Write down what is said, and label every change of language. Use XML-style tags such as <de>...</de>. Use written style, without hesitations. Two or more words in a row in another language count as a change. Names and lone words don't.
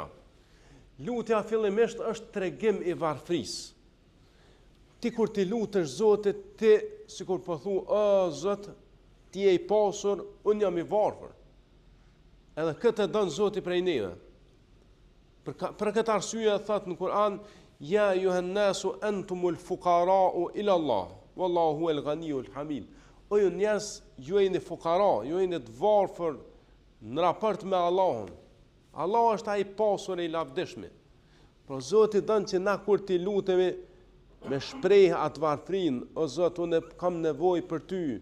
<sq>Lutja fillimisht është tregim i varfrisë. Ti kur ti lutesh Zotit, ti sikur po thu, "O Zot, ti je i pasur, unë jam i varfër." Edhe këtë e don Zoti prej neve. Për këtë arsye thot në Kur'an:</sq> <ar>"يا أيها الناس أنتم الفقراء إلى الله والله هو الغني الحميد."</ar> <sq>O ju njerëz, ju jeni fukara, ju jeni të varfër në raport me Allahun. Allah është ai i pasur i lavdishmi. Por Zoti don që na kur ti lutemi me shpreh atë varfrin, "O Zot, unë kam nevojë për ty.</sq>